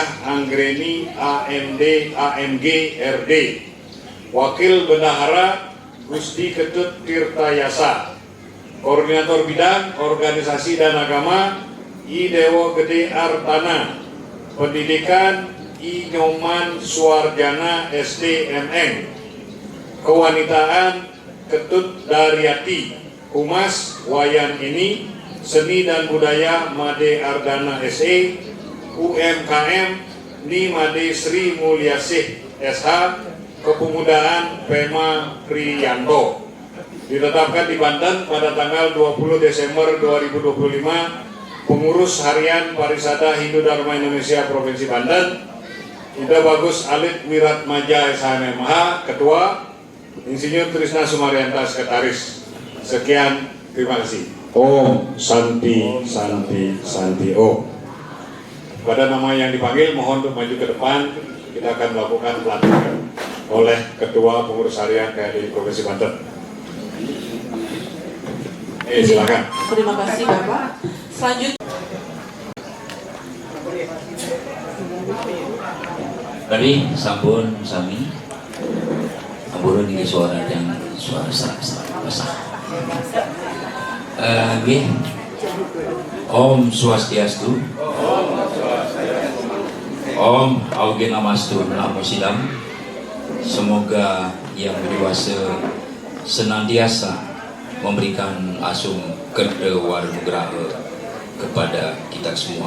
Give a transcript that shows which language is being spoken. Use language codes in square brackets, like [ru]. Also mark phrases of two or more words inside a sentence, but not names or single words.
[id] Anggreni AMD AMG RD, Wakil Bendahara Gusti Ketut Tirtayasa, Koordinator Bidang Organisasi dan Agama I Dewo Gede Artana, Pendidikan I Nyoman Suarjana SDMN, Kewanitaan Ketut Daryati, Humas Wayan ini, Seni dan Budaya Made Ardana SE, UMKM Ni Made Sri Mulyasih SH, Kepemudaan Pema Priyanto. Ditetapkan di Banten pada tanggal 20 Desember 2025, pengurus harian Parisada Hindu Dharma Indonesia Provinsi Banten, Ida Bagus Alit Wiratmaja SHMH, Ketua, Insinyur Trisna Sumaryanta Sekretaris. Sekian, terima kasih. [sa] Om Santi Santi Santi Om. [id] Pada nama yang dipanggil mohon untuk maju ke depan. Kita akan melakukan pelantikan oleh Ketua Pengurus Harian KHDI Provinsi Banten. Silakan. Terima kasih Bapak. Selanjutnya. Tadi [ban] sampun sami ampun [id] ini suara yang suara serak-serak basah. [sa] Om Swastiastu. Om Auge Namastu Namo Sidam. [id] Semoga yang berkuasa senantiasa memberikan asung kedewanugraha kepada kita semua.